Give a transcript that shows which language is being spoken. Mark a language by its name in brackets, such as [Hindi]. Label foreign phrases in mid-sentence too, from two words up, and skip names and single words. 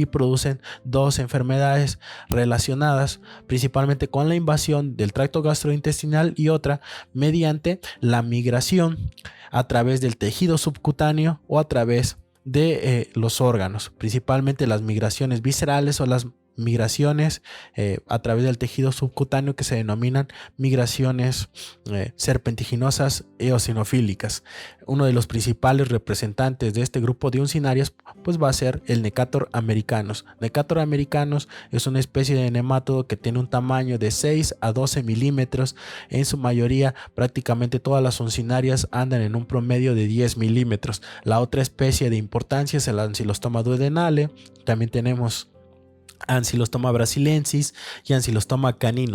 [Spanish] producen dos enfermedades relacionadas principalmente con la invasión del tracto gastrointestinal y otra mediante la migración a través del tejido subcutáneo o a través de los órganos, principalmente las migraciones viscerales o las migraciones a través del tejido subcutáneo, que se denominan migraciones serpentiginosas eosinofílicas. Uno de los principales representantes de este grupo de uncinarias pues va a ser el Necator americanus. Necator americanus es una especie de nemátodo que tiene un tamaño de 6 a 12 milímetros. En su mayoría, prácticamente todas las uncinarias andan en un promedio de 10 milímetros. La otra especie de importancia es el Ancylostoma duodenale. También tenemos Ancylostoma brasiliensis y Ancylostoma caninum.